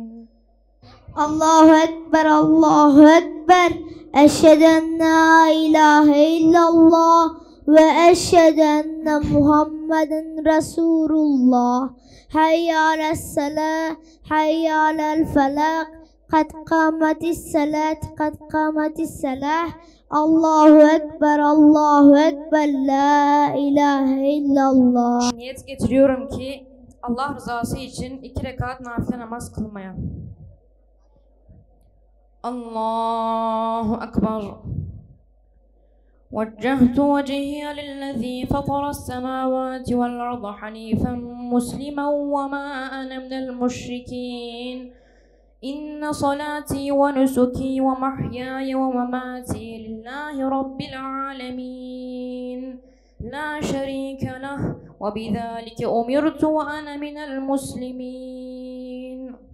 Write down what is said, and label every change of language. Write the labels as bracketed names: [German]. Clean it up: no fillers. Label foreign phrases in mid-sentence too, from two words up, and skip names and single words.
[Arabic] الله أكبر الله أكبر أشهد أن لا إله إلا الله وأشهد أن محمدا رسول الله حي على الصلاة حي على الفلاح قد قامت الصلاة قد قامت الصلاة الله أكبر الله أكبر لا إله إلا الله. [Turkish] Niyet getiriyorum ki Allah rızası için 2 rekat nafile namaz kılmaya. [Arabic] الله أكبر. وجهت وجهي للذي فطر السماوات والأرض حنيفا مسلما وما أنا من المشركين إن صلاتي ونسكي ومحياي ومماتي لله رب العالمين لا شريك له وبذلك أمرت وأنا من المسلمين